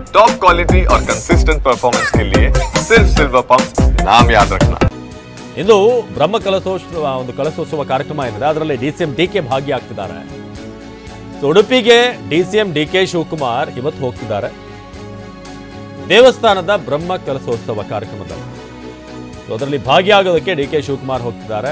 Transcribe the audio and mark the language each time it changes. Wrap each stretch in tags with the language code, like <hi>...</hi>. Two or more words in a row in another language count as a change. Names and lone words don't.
<en>top quality</en> <hi>और</hi> <en>consistent performance</en> <hi>के लिए सिर्फ सिल्वर पंप नाम याद रखना।</hi> <kn>ಇಂದು ಬ್ರಹ್ಮ ಕಲಶೋತ್ಸವ ಕಾರ್ಯಕ್ರಮ ಏನಿದೆ ಅದರಲ್ಲಿ ಡಿಸಿಎಂ ಡಿಕೆ ಭಾಗಿಯಾಗ್ತಿದ್ದಾರೆ. ಉಡುಪಿಗೆ ಡಿಸಿಎಂ ಡಿಕೆ ಶಿವಕುಮಾರ್ ಇವತ್ತು ಹೋಗ್ತಿದ್ದಾರೆ ದೇವಸ್ಥಾನದ ಬ್ರಹ್ಮ ಕಲಶೋತ್ಸವ ಕಾರ್ಯಕ್ರಮದಲ್ಲಿ. ಅದರಲ್ಲಿ ಭಾಗಿಯಾಗೋದಕ್ಕೆ ಡಿಕೆ ಶಿವಕುಮಾರ್ ಹೋಗ್ತಿದ್ದಾರೆ.</kn>